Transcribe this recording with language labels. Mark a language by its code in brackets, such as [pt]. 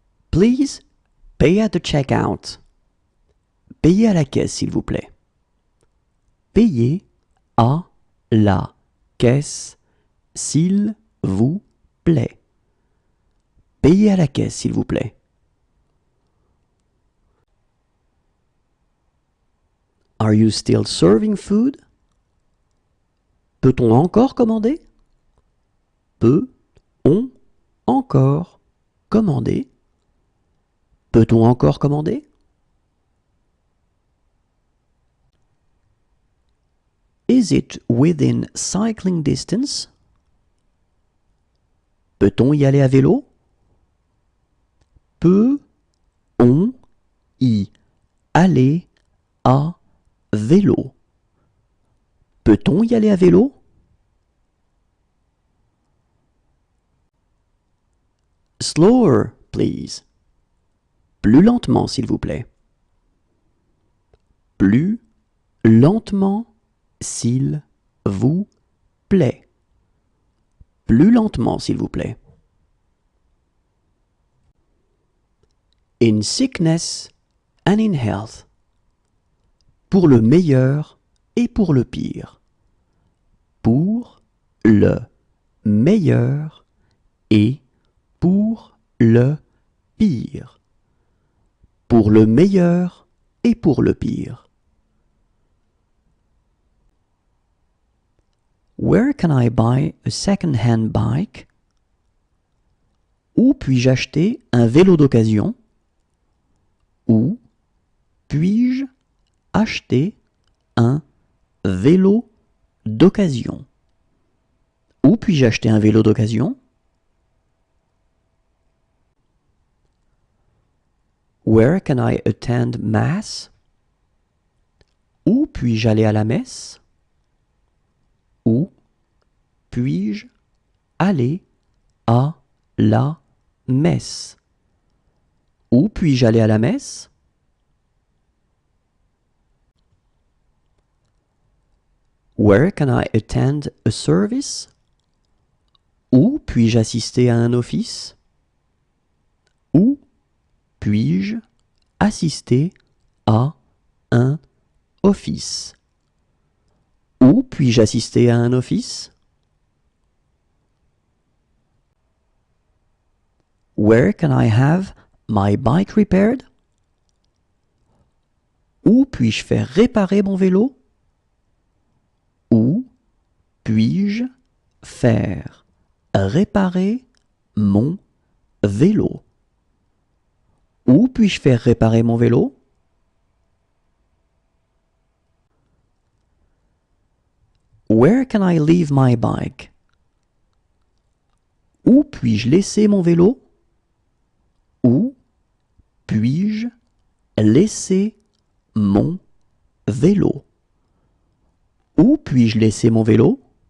[en] Please pay at the checkout. [fr] Payez à la caisse, s'il vous plaît. Payez à la caisse, s'il vous plaît. Payez à la caisse, s'il vous plaît. [en] Are you still serving food? [fr] Peut-on encore commander? Peut-on encore commander? Peut-on encore commander? [en] Is it within cycling distance? [fr] Peut-on y aller à vélo? Peut-on y aller à vélo? Peut-on y aller à vélo? [en] Slower, please. [fr] Plus lentement, s'il vous plaît. Plus lentement, s'il vous plaît. Plus lentement, s'il vous plaît. [en] In sickness and in health. [fr] Pour le meilleur et pour le pire. Pour le meilleur et pour le pire. Pour le meilleur et pour le pire. [en] Where can I buy a second-hand bike? [fr] Où puis-je acheter un vélo d'occasion? Où puis-je acheter un vélo d'occasion? Où puis-je acheter un vélo d'occasion? [en] Where can I attend mass? [fr] Où puis-je aller à la messe? Où puis-je aller à la messe? Où puis-je aller à la messe? [en] Where can I attend a service? [fr] Où puis-je assister à un office? Où puis-je assister à un office? Où puis-je assister à un office? [en] Where can I have my bike repaired? [fr] Où puis-je faire réparer mon vélo? Où puis-je faire réparer mon vélo? Où puis-je faire réparer mon vélo? [en] Where can I leave my bike? [fr] Où puis-je laisser mon vélo? Où puis-je laisser mon vélo? Où puis-je laisser mon vélo?